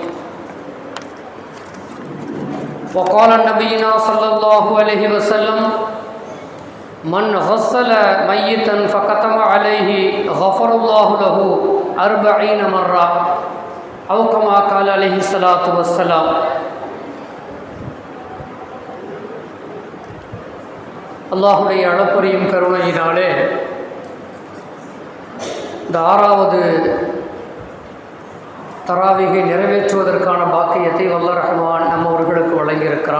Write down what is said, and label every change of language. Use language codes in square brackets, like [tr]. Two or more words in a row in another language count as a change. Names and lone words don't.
[ar] وقال نبينا صلى الله عليه وسلم: من غسل ميتا فكتم عليه غفر الله له 40 مرة أو كما قال عليه الصلاة والسلام. [ta] அல்லாஹுடைய அளப்பரியும் கருணையினாலே இந்த 6வது தராவிகை நிறைவேற்றுவதற்கான பாக்கியத்தை வல்ல ரஹ்மான் நம்மவர்களுக்கு வழங்கியிருக்கிறான்.